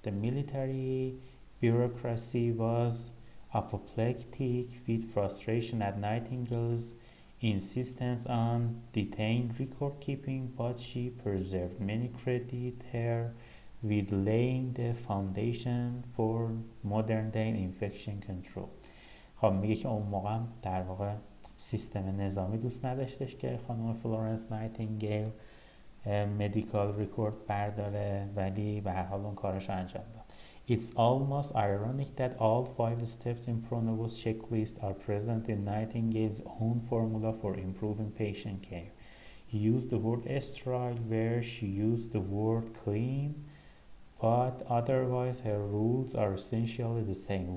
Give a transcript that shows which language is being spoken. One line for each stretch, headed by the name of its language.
English: The military bureaucracy was apoplectic with frustration at Nightingale's insistence on detained record keeping, but she persevered. Many credit her with laying the foundation for modern day infection control.
Persian: خب میگه که اون موقع در واقع سیستم نظامی دوست نداشتش که خانم فلورنس نایتینگیل مدیکال ریکورد برداره، ولی به هر حال اون کارش انجام داد.
English: It's almost ironic that all 5 steps in Pronovost's checklist are present in Nightingale's own formula for improving patient care. He used the word sterile where she used the word clean, but otherwise her rules are essentially the same.